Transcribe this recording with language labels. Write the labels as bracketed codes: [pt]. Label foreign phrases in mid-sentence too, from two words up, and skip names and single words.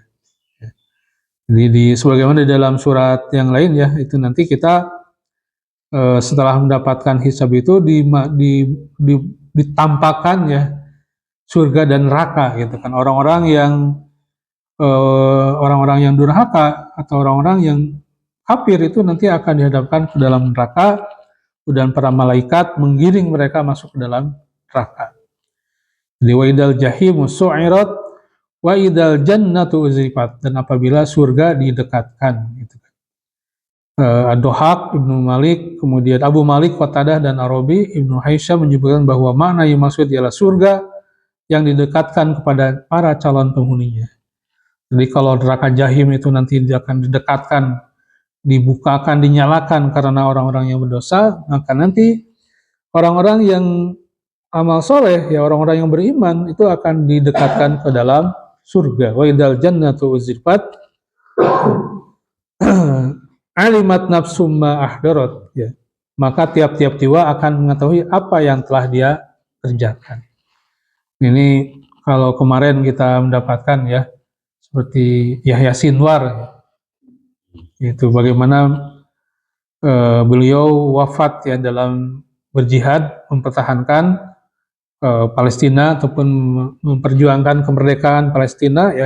[id] Jadi sebagaimana di dalam surat yang lain ya, itu nanti kita setelah mendapatkan hisab itu ditampakkan ya surga dan neraka gitu kan. Orang-orang yang durhaka atau orang-orang yang kafir itu nanti akan dihadapkan ke dalam neraka dan para malaikat menggiring mereka masuk ke dalam neraka. [ar] Jadi وإذا الجحيم سعرت وإذا الجنة أزلفت, [id] dan apabila surga didekatkan gitu. Ad-Dhahak, Ibnu Malik, kemudian Abu Malik, Qatadah dan Arabi, Ibnu Haisyam menyebutkan bahwa makna yang maksud ialah surga yang didekatkan kepada para calon penghuninya. Jadi kalau neraka Jahim itu nanti akan didekatkan, dibukakan, dinyalakan karena orang-orang yang berdosa, maka nanti orang-orang yang amal soleh, ya orang-orang yang beriman itu akan didekatkan ke dalam surga. [ar] وإذا الجنة أزلفت علمت نفس ما أحضرت, [id] ya. Maka tiap-tiap jiwa akan mengetahui apa yang telah dia kerjakan. Ini kalau kemarin kita mendapatkan ya seperti Yahya Sinwar, itu bagaimana beliau wafat ya dalam berjihad mempertahankan Palestina ataupun memperjuangkan kemerdekaan Palestina ya.